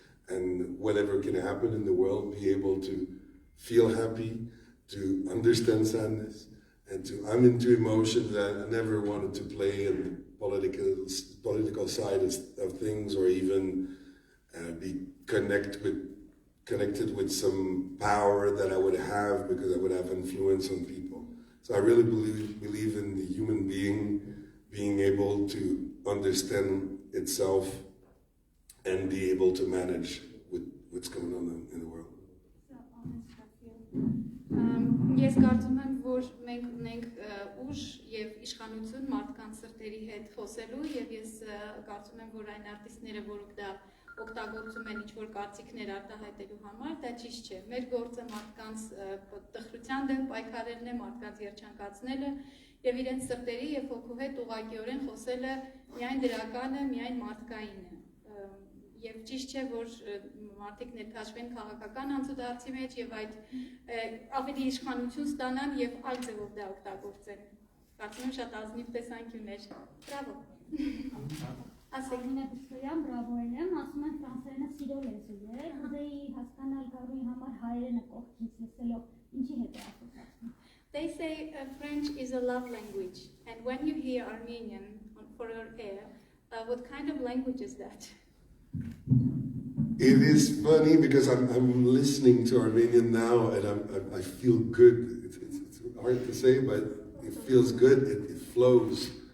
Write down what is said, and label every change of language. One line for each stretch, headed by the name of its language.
English: and whatever can happen in the world, be able to feel happy, to understand sadness, and to, I'm into emotions that I never wanted to play in the political side of things or even be connected with some power that I would have because I would have influence on people. So I really believe in the human being able to understand itself and be able to manage with what's going on in the world.
Armenian: Ես կարծում եմ, որ մենք ունենք ուժ եւ իշխանություն մարդկանց սրտերի հետ խոսելու եւ ես կարծում եմ, որ այն արտիստները, որոնք դա օգտագործում են ինչ-որ կարծիքներ արտահայտելու համար, դա ճիշտ չէ։ Մեր գործը մարդկանց տխրության դեմ պայքարելն է, մարդկանց երջանկացնելը եւ իրենց սրտերի եւ հոգու հետ ուղղակիորեն խոսելը միայն դրականը, միայն մարդկային է։ Եվ ճիշտ չէ, որ մարդիկ ներքաշվեն քաղաքական անցուդարձի մեջ եւ այդ ավելի իշխանություն ստանան եւ այլ ձևով դա օգտագործեն։ Կարծում եմ շատ ազնիվ տեսանկյուններ։ Բրավո։ Ասելինը դրսոյան բրավոյնեմ, ասում են ֆրանսերենը սիրո լեզու է, ուզեի հասկանալ Գարուի համար հայերենը կողքից լսելով ինչի հետ է ասոցացվում։
English: They say French is a love language and when you hear Armenian for your air, what kind of language is that? It is funny because I'm listening to Armenian now and I feel good. It's hard to say, but it feels good. It flows.